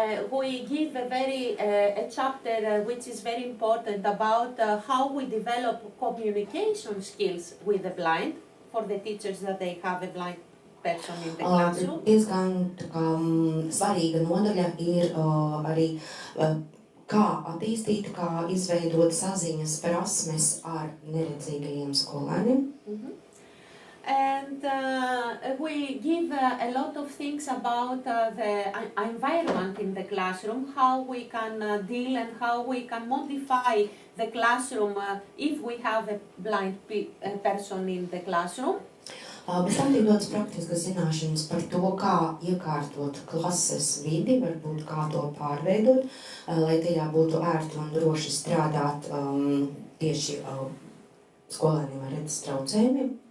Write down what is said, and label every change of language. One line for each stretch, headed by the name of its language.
English: We give a chapter which is very important about how we develop communication skills with the blind for the teachers that they have a blind person in the classroom.
Latvian: Diezgan svarīga nodaļa ir arī kā attīstīt, kā izveidot saziņas prasmes ar neredzīgajiem skolēniem.
English: And we give a lot of things about the environment in the classroom, how we can deal and how we can modify the classroom if we have a blind person in the classroom.
Latvian: Bez tam tiek dotas praktiskas zināšanas par to, kā iekārtot klases vidi, varbūt kā to pārveidot, lai tajā būtu ērti un droši strādāt tieši skolēniem ar redzes traucējumiem.